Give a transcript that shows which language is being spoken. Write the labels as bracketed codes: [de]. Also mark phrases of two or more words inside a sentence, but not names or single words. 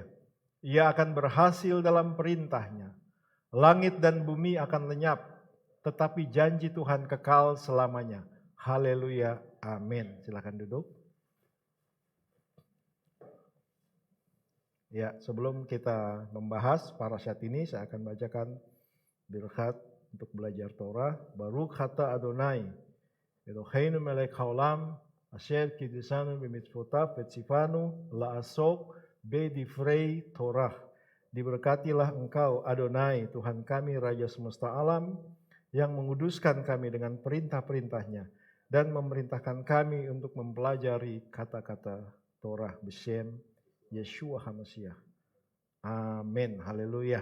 [id] Ia akan berhasil dalam perintah-Nya. Langit dan bumi akan lenyap, tetapi janji Tuhan kekal selamanya. Haleluya, amin. Silakan duduk. Ya, sebelum kita membahas parasyat ini, saya akan bacakan birkat untuk belajar Torah. [he] ברוך אתה אדוני אלוהינו מלך העולם אשר קידשנו במצוותיו וציוונו לעסוק בדברי תורה. [id] Diberkatilah engkau Adonai, Tuhan kami, Raja semesta alam, yang menguduskan kami dengan perintah-perintahnya dan memerintahkan kami untuk mempelajari kata-kata Torah [he] בשם ישוע המשיח. [id] Amin. Haleluya.